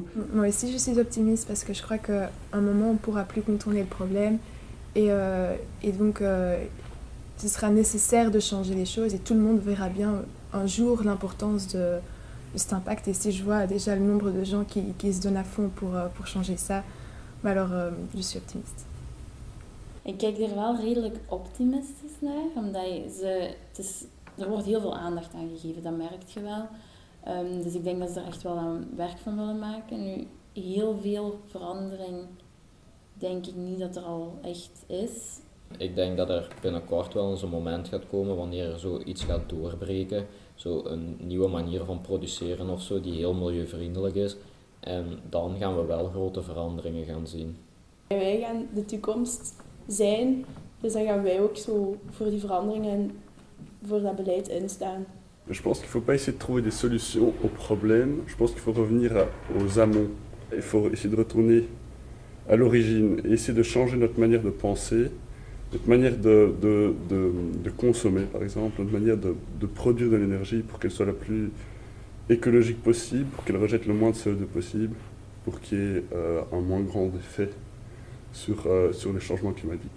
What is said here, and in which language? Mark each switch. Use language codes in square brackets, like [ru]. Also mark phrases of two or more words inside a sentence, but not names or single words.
[fr] Moi aussi, je suis optimiste parce que je crois qu'à un moment, on ne pourra plus contourner le problème. Et donc, ce sera nécessaire de changer les choses et tout le monde verra bien un jour l'importance de cet impact. Et si je vois déjà le nombre de gens qui se donnent à fond pour changer ça, alors je suis optimiste. [nl] Ik kijk er wel redelijk optimistisch naar, omdat er wordt heel veel aandacht aan gegeven, dat merk je wel. Dus ik denk dat ze er echt wel aan werk van willen maken. Nu, heel veel verandering denk ik niet dat er al echt is. Ik denk dat er binnenkort wel eens een moment gaat komen wanneer er zoiets gaat doorbreken. Zo een nieuwe manier van produceren of zo die heel milieuvriendelijk is. En dan gaan we wel grote veranderingen gaan zien. Wij gaan de toekomst zijn, dus dan gaan wij ook zo voor die veranderingen en voor dat beleid instaan. [fr] Je pense qu'il ne faut pas essayer de trouver des solutions aux problèmes. Je pense qu'il faut revenir aux amont. Il faut essayer de retourner à l'origine et essayer de changer notre manière de penser, notre manière de consommer, par exemple, notre manière de produire de l'énergie pour qu'elle soit la plus écologique possible, pour qu'elle rejette le moins de CO2 possible, pour qu'il y ait un moins grand effet sur les changements climatiques.